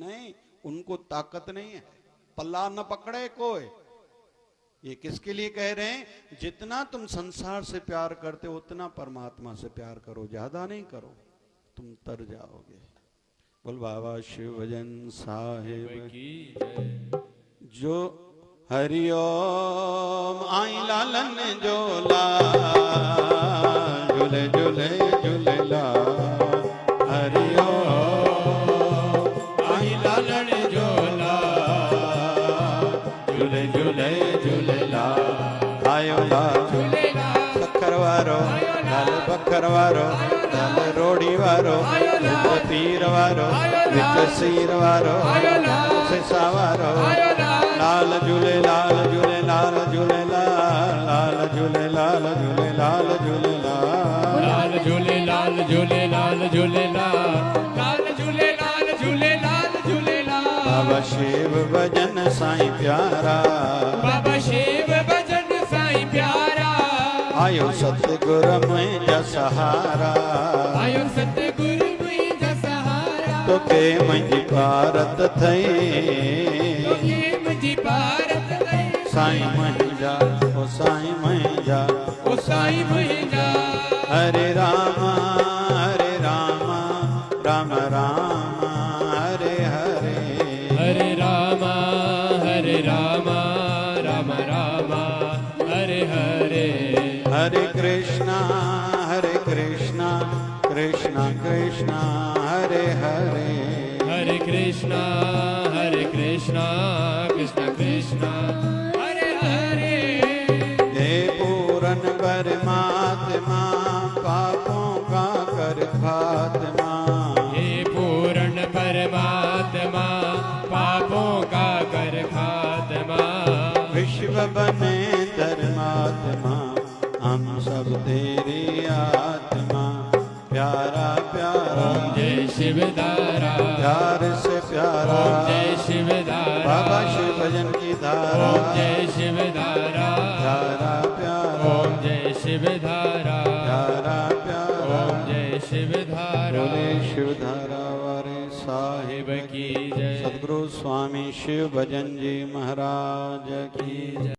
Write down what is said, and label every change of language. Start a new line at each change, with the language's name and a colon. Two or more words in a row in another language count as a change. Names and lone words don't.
Hindi: नहीं, उनको ताकत नहीं है, पल्ला न पकड़े कोई। ये किसके लिए कह रहे हैं? जितना तुम संसार से प्यार करते हो उतना परमात्मा से प्यार करो, ज्यादा नहीं करो, तुम तर जाओगे। बोल बाबा शिव भजन साहिब की जय।
Sindhi: जो हरिओम आई लालन जोला, झूले झूले झूलेला। हरिओम आई लालन जोला, झूले झूले झूलेला। आयो ला बखर वारो, लाल बखर वारो, लाल रोड़ी वारो, पीर वारो, विच सीर वारो, सिसा वारो। लाल झूले लाल झूले लाल झूले लाल झूले लाल झूले लाल झूले लाल झूले लाल झूले लाल झूले लाल झूले लाल झूले लाल झूले बाबा शिव भजन साईं प्यारा, बाबा शिव भजन साईं प्यारा। आयो सतगुरु मुझा सहारा, आयो सतगुरु मुझा सहारा। तो के मुझी भारत थई, तो के मुझी भारत थई। साईं मुझा ओ साईं मुझा ओ साईं मुझा।
Sanskrit: हरे रामा राम राम हरे हरे। हरे रामा राम रामा हरे हरे। हरे कृष्णा कृष्णा कृष्णा हरे हरे। हरे कृष्णा कृष्णा कृष्णा हरे हरे।
Hindi: हे पूरन परमात्मा पापों का कर खात्मा। हे पूर्ण परमात्मा पापों का कर खात्मा। विश्व बने धर्मात्मा हम सब तेरी आत्मा। प्यारा प्यारा ओम जय शिवधारा, प्यार से प्यारा। ओम जय शिवधारा, बाबा शिव भजन की धारा। ओम जय शिवधारा, प्यारा प्यारा ओम जय शिवधारा, प्यारा प्यारा। ओम जय शिवधारा। बोले शिव धारा वारे साहिब शिव की जय। सद्गुरु स्वामी शिव भजन जी महाराज की जय।